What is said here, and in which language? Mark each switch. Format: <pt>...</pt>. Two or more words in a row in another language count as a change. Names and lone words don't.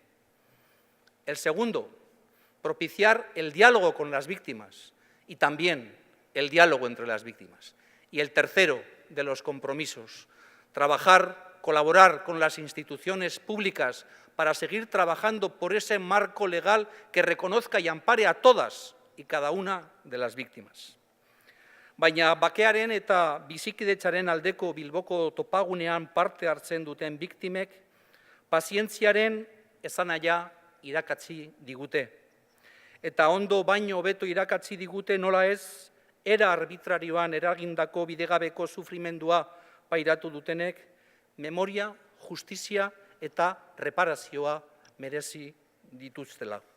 <es>El segundo, propiciar el diálogo con las víctimas y también el diálogo entre las víctimas. Y el tercero de los compromisos, trabajar, colaborar con las instituciones públicas para seguir trabajando por ese marco legal que reconozca y ampare a todas y cada una de las víctimas.</es> <eu>Baina bakearen eta bizikidetzaren aldeko Bilboko topagunean parte hartzen duten biktimek pazientziaren esanahia irakatsi digute. Eta ondo baino hobeto irakatsi digute nola ez, era arbitrarioan eragindako bidegabeko sufrimendua pairatu dutenek, memoria, justizia eta reparazioa merezi dituztela.</eu>